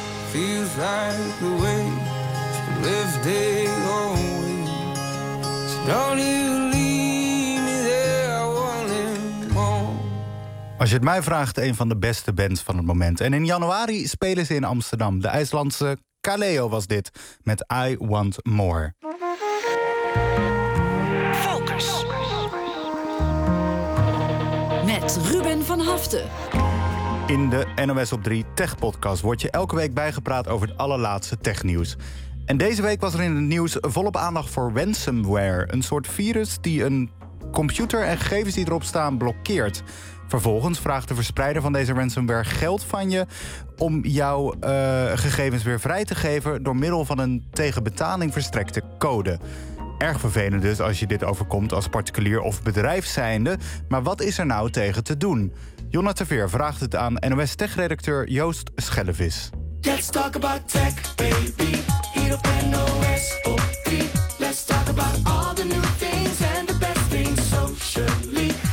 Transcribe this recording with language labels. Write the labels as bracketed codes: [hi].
[en] feels like the way to live day always. So don't you leave me there, I want him more. [nl] Als je het mij vraagt, een van de beste bands van het moment. En in januari spelen ze in Amsterdam. De IJslandse Kaleo was dit met I Want More. Focus. Met Ruben van Haften. In de NOS op 3 Tech Podcast wordt je elke week bijgepraat over het allerlaatste technieuws. En deze week was er in het nieuws volop aandacht voor ransomware. Een soort virus die een computer en gegevens die erop staan blokkeert. Vervolgens vraagt de verspreider van deze ransomware geld van je om jouw gegevens weer vrij te geven door middel van een tegen betaling verstrekte code. Erg vervelend dus als je dit overkomt als particulier of bedrijf zijnde. Maar wat is er nou tegen te doen? Jonna Terveer vraagt het aan NOS Tech-redacteur Joost Schellevis. [en] Let's talk about tech, baby. [nl] Hier op NOS op 3. [en] Let's talk about all the new things and the best things socially.